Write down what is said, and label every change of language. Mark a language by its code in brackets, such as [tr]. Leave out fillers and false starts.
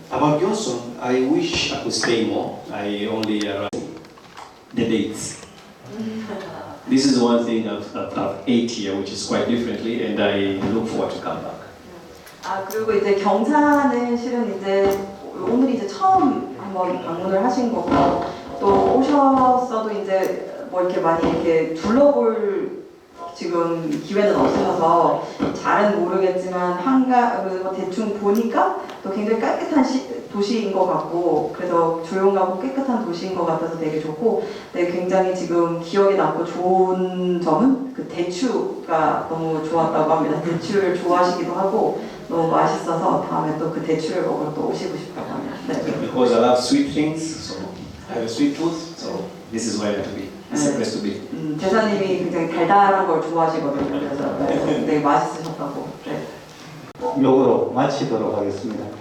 [en] About Gyeongsang, I wish I could stay more. I only the dates. This is one thing I've ate here, which is quite differently, and I look forward to come back. [ko] 그리고 이제 경산은 실은 이제 오늘 이제 처음 한번 방문을 하신 거고 또 오셨어도 이제 뭐 이렇게 많이 이렇게 둘러볼 지금 기회는 없어서 잘은 모르겠지만 대충 보니까 또 굉장히 깨끗한 도시인 것 같고 그래서 조용하고 깨끗한 도시인 것 같아서 되게 좋고 굉장히 지금 기억에 남고 좋은 점은 그 대추가 너무 좋았다고 합니다. 대추를 좋아하시기도 하고 너무 맛있어서 다음에 또 그 대추를 먹으러 또 오시고 싶다고 합니다. 네. [en] Because I love sweet things, so I have a sweet tooth, so this is where I have to be. It's the place to be. [ko] 대사님이 굉장히 달달한 걸 좋아하시거든요. 그래서 굉장히 맛있으셨다고. 네. 요거로 마치도록 하겠습니다.